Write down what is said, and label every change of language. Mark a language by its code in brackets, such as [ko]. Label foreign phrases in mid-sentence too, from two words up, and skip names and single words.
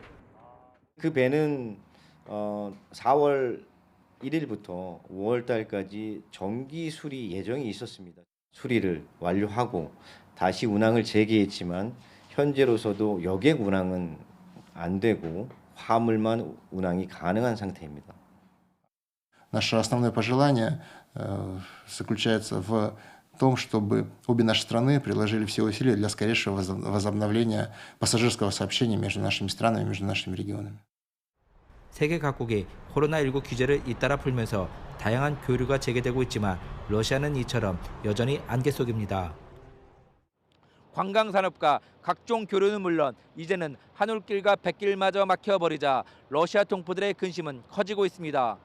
[ko] 그 배는 4월 1일부터 5월 달까지 정기 수리 예정이 있었습니다. 수리를 완료하고 다시 운항을 재개했지만 현재로서도 여객 운항은 안 되고 화물만 운항이 가능한 상태입니다. [ru] Наше основное пожелание заключается в том, чтобы обе наши страны приложили все усилия для скорейшего возобновления пассажирского сообщения между нашими странами, между нашими регионами. [ko] 세계 각국이 코로나19 규제를 잇따라 풀면서 다양한 교류가 재개되고 있지만 러시아는 이처럼 여전히 안개 속입니다. 관광산업과 각종 교류는 물론 이제는 하늘길과 백길마저 막혀버리자 러시아 동포들의 근심은 커지고 있습니다.